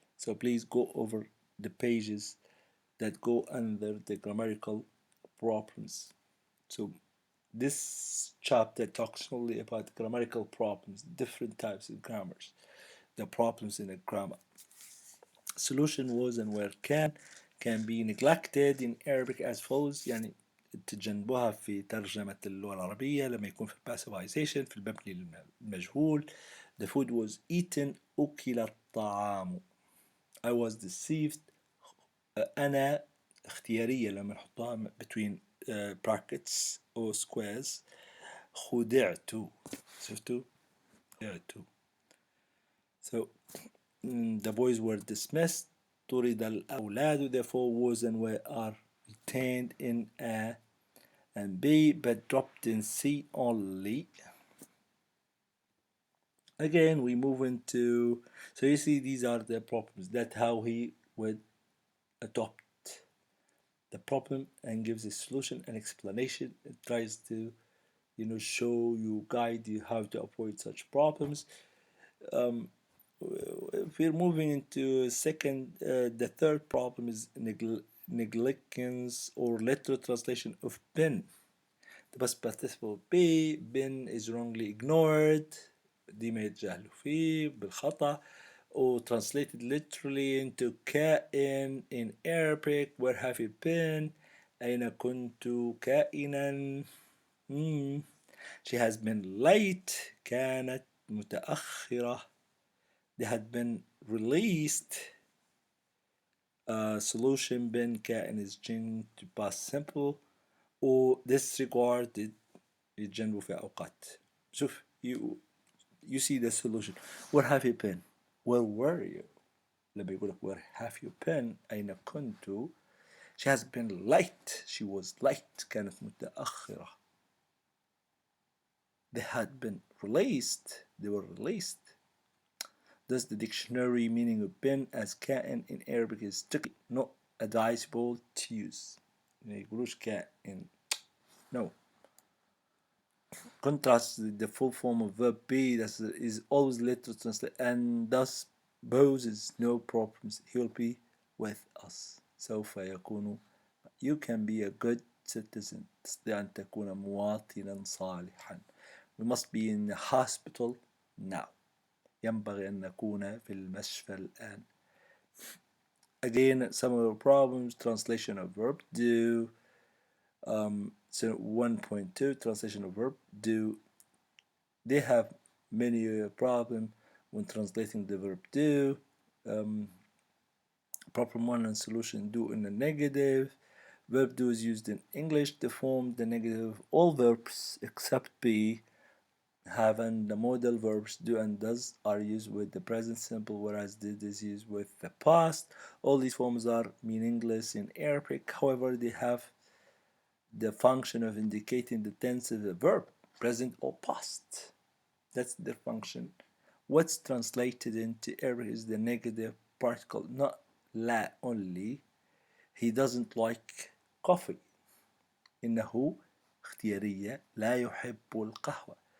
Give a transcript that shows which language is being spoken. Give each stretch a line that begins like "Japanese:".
English: So please go over the pages that go under the grammatical problems. So this chapter talks only about grammatical problems, different types of grammars, the problems in a grammar. Solution was and where can be neglected in Arabic as follows.
Arabic: يعني تجنبها في ترجمة اللغة العربية لما يكون في passivization في المبني المجهول.
English: The food was eaten.
Arabic: أكل الطعام.
English: I was deceived.
Arabic: أنا اختيارية لما نحطها
English: between brackets or squares.
Arabic: خدعت. شفتوا؟ خدعت. So
English: the boys were dismissed.
Arabic: طرد الأولاد.
English: Therefore was and were are retained in A and B but dropped in C only. Again we move into, so you see these are the problems. That's how he would adopt the problem and gives a solution and explanation. It tries to show you, guide you how to avoid such problems. If we're moving into the third problem is negligence or literal translation of bin. The past participle be, bin is wrongly ignored.
Arabic: دي ما يتجاهلوا فيه بالخطأ.
English: Or translated literally into كائن in Arabic. Where have you been?
Arabic: أين كنت كائنا?
English: She has been late.
Arabic: كانت متأخرة.
English: They had been released. Solution been كائن is changed to past simple. Or disregarded
Arabic: يتجنبوا في أوقات.
English: شوف you see the solution. Where have you been? Where were you?
Arabic: لما يقول لك
English: where have you been?
Arabic: أين كنت?
English: She has been late. She was late.
Arabic: كانت متأخرة.
English: They had been released. They were released. Thus the dictionary meaning of been as كائن in Arabic is strictly not advisable to use.
Arabic: ما يقولوش كائن. No.
English: Contrast the full form of verb be that is always literal translate and thus poses no problems. He will be with us.
Arabic: سوف يكون.
English: You can be a good citizen.
Arabic: تستطيع أن تكون مواطنا صالحا.
English: We must be in the hospital now.
Arabic: ينبغي أن نكون في المشفى الآن.
English: Again, some of the problems, translation of verb do. So 1.2, translation of verb do. They have many problem when translating the verb do. Problem 1 and solution do in the negative. Verb do is used in English to form the negative of all verbs except be. Have and the modal verbs do and does are used with the present simple, whereas did is used with the past. All these forms are meaningless in Arabic. However, they have the function of indicating the tense of the verb, present or past. That's their function. What's translated into Arabic is the negative particle, not لا only. He doesn't like coffee.
Arabic: إنه اختيارية لا يحب القهوة.